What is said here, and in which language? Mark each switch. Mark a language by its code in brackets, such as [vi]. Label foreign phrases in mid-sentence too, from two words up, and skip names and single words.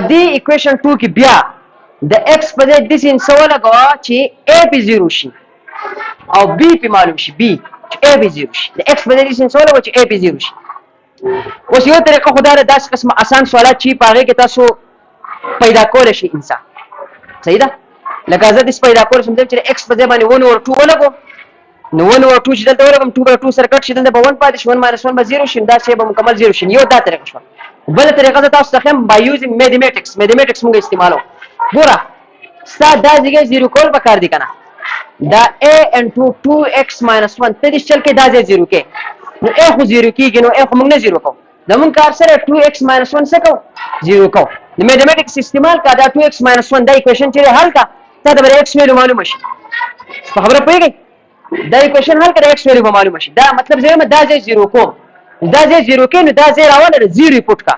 [ps] دې ایکویشن 2 کې بیا د x په ځای داسې انسه ولګوه چې a پې 0 شي او b پې معلوم شي b چې a پې 0 شي د x په ځای داسې انسه ولګوه چې a پې 0 شي اوس یو طریقه خو دا ده داسې قسمه اسان سوالات چې په هغې کې تاسو پیدا کولی شئ انسان صحیح ده لکه زه داسې پیدا کولی شم چې د x په ځای باندې 1/2 ولګوم نو 1/2 چې دلته ولګم 2/2 سره کټ شي دلته به 1 پاتې شي 1 - 1 به 0 شي دا شی به مکمل 0 شي یو دا طریقه شوه بله طریقه زه تاسو ته ښیم [en] by using mathematics [ps] موږ استعمالوو ګوره ستا دا ځای 0 کول پکار دي که نه دا a into 2x - 1 ته دې چل کې دا ځای 0 کې نو a خو 0 کېږي نو a خو موږ نه 0 کوو زمونږ کار سره 2x - 1 څه کوو 0 کوو د میتھمیټکس استعمال کا دا 2x - 1 دا ایکویشن چې حل کا تا ته به x ویلیو معلومه شي په خبره پوهېږئ دا ایکویشن حل کړه x ویلیو به معلومه شي دا مطلب زه دا ځای 0 کوم دا ځای 0 کې نو دا ځای راوړه 0 پټ کا